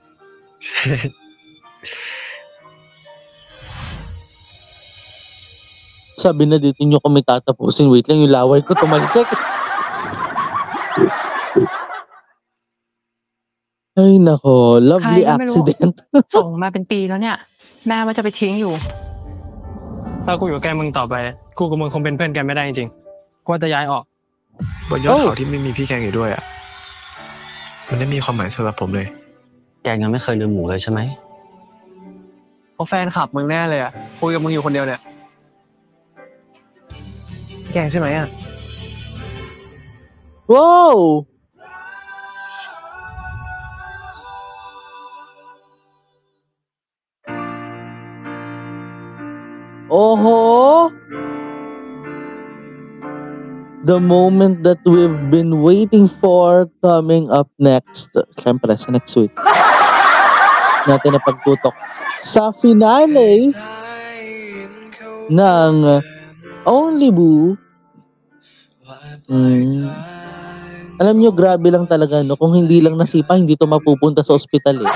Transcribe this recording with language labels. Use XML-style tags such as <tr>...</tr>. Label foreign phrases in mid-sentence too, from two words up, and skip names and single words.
<tl>Sabi na dito nyo kami tatapusin. Wait lang, yung laway ko tumalsik. Ay nako,</tl> <en>lovely accident.</en> <th>ส่งมาเป็นปีแล้วเนี่ยแม่ว่าจะไปทิ้งอยู่ ถ้ากูอยู่ใกล้มึงต่อไปกูกับมึงคงเป็นเพื่อนกันไม่ได้จริงๆกูจะย้ายออก บนยอดเขาที่ไม่มีพี่แกงอยู่ด้วยอ่ะมันไม่มีความหมายสำหรับผมเลย แกยังไม่เคยลืมหมูเลยใช่ไหม เพราะแฟนคลับมึงแน่เลยอ่ะคุยกับมึงอยู่คนเดียวเนี่ยแกล้งใช่ไหมอ่ะ ว้าวโอ้โห</th> <en>The moment that we've been waiting for coming up next.</en> <tl>Siyempre, sa</tl> <en>next week.</en> <tl>Natin na pagtutok sa finale ng Only Boo. Alam nyo, grabe lang talaga, no? Kung hindi lang nasipa, hindi to mapupunta sa ospital, eh.</tl>